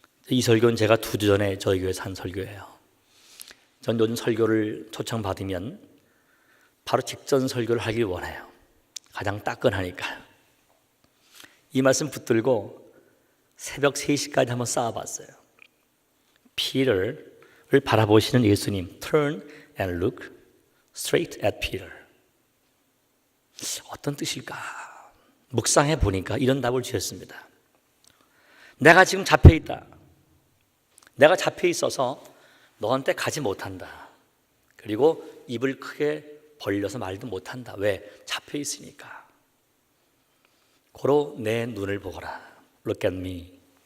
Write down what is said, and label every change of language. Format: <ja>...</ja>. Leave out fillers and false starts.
<ko>이 설교는 제가 2주 전에 저희 교회에서 한 설교예요. 전 요즘 설교를 초청받으면 바로 직전 설교를 하길 원해요. 가장 따끈하니까요. 이 말씀 붙들고 새벽 3시까지 한번 쌓아봤어요. 피터를 바라보시는 예수님,</ko> <en>turn and look straight at Peter.</en> <ko>어떤 뜻일까? 묵상해 보니까 이런 답을 주셨습니다. 내가 지금 잡혀 있다. 내가 잡혀 있어서 너한테 가지 못한다. 그리고 입을 크게 벌려서 말도 못한다. 왜? 잡혀 있으니까. 고로 내 눈을 보거라.</ko> <en>Look at me.</en>